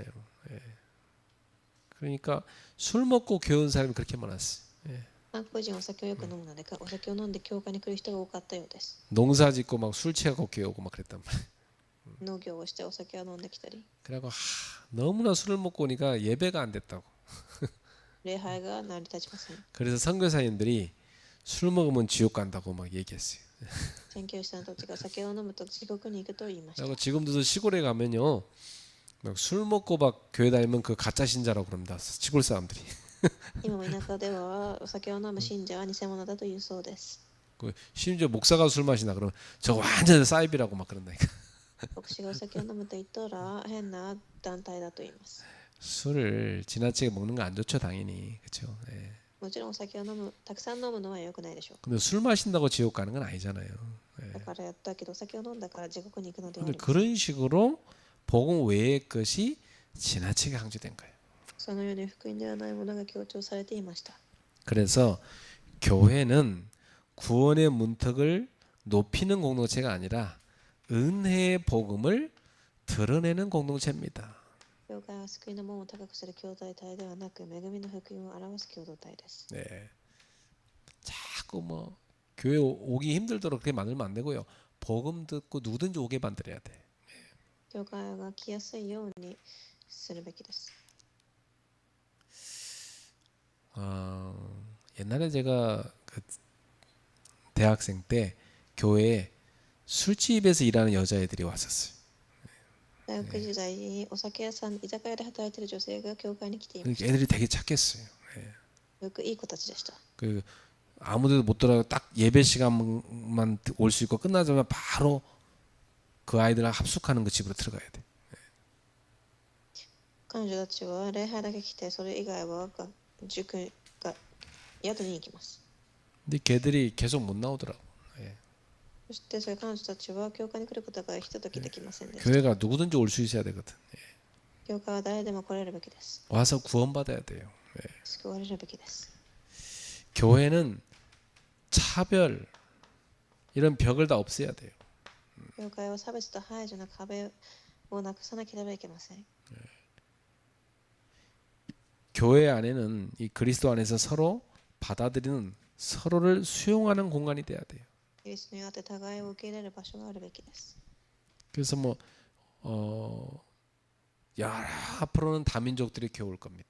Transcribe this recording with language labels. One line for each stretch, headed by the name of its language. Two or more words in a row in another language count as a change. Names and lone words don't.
Korean: 예. 그러니까 술 먹고 교회 온 사람이 그렇게 많았어요. 예.
Japanese: 韓国人はお酒をよく飲むので、お酒を飲んで教会に来る人が多かったようです。
Korean: 농사 짓고 막 술 취하고 교회 오고 막 그랬단 말이에요.
Japanese: 農業をしてお酒を飲んできたり、
Korean: 그래갖고 너무나 술을 먹고 오니까 예배가 안 됐다고.
Japanese: 礼拝が成り立ちません。
Korean: 그래서 선교사님들이 술 먹으면 지옥 간다고 막 얘기했어요.
Japanese: 宣教師さんたちが酒を飲むと地獄に行くと言いました。
Korean: 그리고 지금도 시골에 가면요, 막 술 먹고 막 교회 다니면 그 가짜 신자라고 그럽니다. 시골 사람들이.
Japanese: 今も田舎ではお酒を飲む信者は偽物だというそうです。
Korean: 그 심지어 목사가 술 마시나 그러면 저 완전 사이비라고 막 그런다니까.
Japanese: 牧師がお酒を飲むと言ったら変な団体だと言います。
Korean: 술을 지나치게 먹는 거 안 좋죠 당연히. 그렇죠. 예.
Japanese: もちろんお酒をたくさん飲むのは良くないでしょう。
Korean: 근데 술 마신다고 지옥 가는 건 아니잖아요. 예.
Japanese: だからやったけどお酒を飲んだから地獄に行くのではあ
Korean: 근데
Japanese: りません。
Korean: 그런 식으로 복음 외의 것이 지나치게 강조된 거예요.
Japanese: そのように福音ではないものが強調されていました。
Korean: 그래서 교회는 구원의 문턱을 높이는 공동체가 아니라 은혜의 복음을 드러내는 공동체입니다.
Japanese: 教会は救いの門を高くする共同体ではなく、恵みの福音を表す共同体です。
Korean: 네. 자꾸 뭐 교회 오기 힘들도록 그렇게 만들면 안 되고요. 복음 듣고 누구든지 오게 만들어야 돼.
Japanese: 教会が来やすいようにするべきです。
Korean: 옛날에 제가 그 대학생 때 교회에 술집에서 일하는 여자애들이 왔었어요.
Japanese: 大学時代にお酒屋さん、居酒屋で働いている女性が教会に来ていまし
Korean: 애들이 되게 착했어요.
Japanese: た。よくいい子たちでした。
Korean: 그 아무데도 못 들어가고 딱 예배 시간만 올 수 있고 끝나자마자 바로 그 아이들랑 합숙하는 그 집으로 들어가야 돼.
Japanese: 彼女たちは礼拝だけ来て、それ以外は塾が宿に行きます。
Korean: 근데 걔들이 계속 못 나오더라고.
Japanese: そしてそれ彼女たちは教会に来ることがひとときできませんでした。
Korean: 교회가 누구든지 올 수 있어야 되거든.
Japanese: 教会は誰でも来れるべきです。
Korean: 와서 구원받아야 돼요.
Japanese: 救われるべきです。
Korean: 교회는 차별 이런 벽을 다 없애야 돼요.
Japanese: 教会は差別と排除の壁をなくさなければいけません。
Korean: 교회 안에는 이 그리스도 안에서 서로 받아들이는 서로를 수용하는 공간이 돼야 돼요.
Japanese: キリストにあって互いを受け入れる場所があるべきです。
Korean: 그래서 뭐 여러 앞으로는 다민족들이 교회 올 겁니다.